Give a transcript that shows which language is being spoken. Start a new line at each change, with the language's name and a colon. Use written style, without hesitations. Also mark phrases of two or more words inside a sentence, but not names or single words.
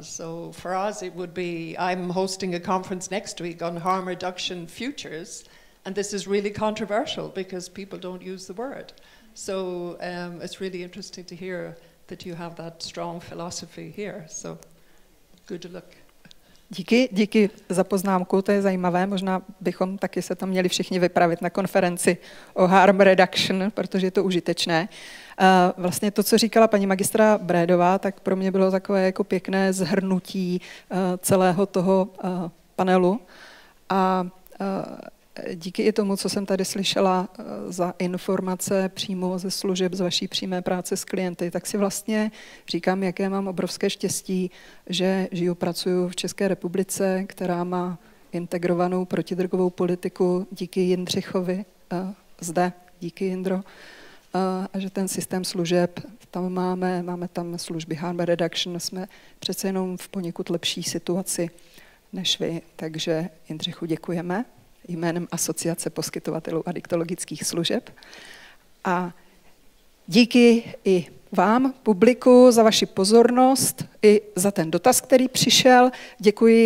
English: So for us it would be, I'm hosting a conference next week on harm reduction futures, and this is really controversial because people don't use the word. So it's really interesting to hear that you have that strong philosophy here. So good luck.
Czech: Díky za poznámku, to je zajímavé. Možná bychom taky se tam měli všichni vypravit na konferenci o
English: harm reduction,
Czech: protože je to užitečné. Vlastně to, co říkala paní magistra Brédová, tak pro mě bylo takové jako pěkné zhrnutí celého toho panelu. A díky i tomu, co jsem tady slyšela za informace přímo ze služeb, z vaší přímé práce s klienty, tak si vlastně říkám, jaké mám obrovské štěstí, že žiju, pracuji v České republice, která má integrovanou protidrogovou politiku díky Jindřichovi zde, díky Jindro, a že ten systém služeb tam máme tam služby
English: harm reduction,
Czech: jsme přece jenom v poněkud lepší situaci než vy, takže Jindřichu děkujeme jménem Asociace poskytovatelů adiktologických služeb a díky i vám, publiku, za vaši pozornost i za ten dotaz, který přišel.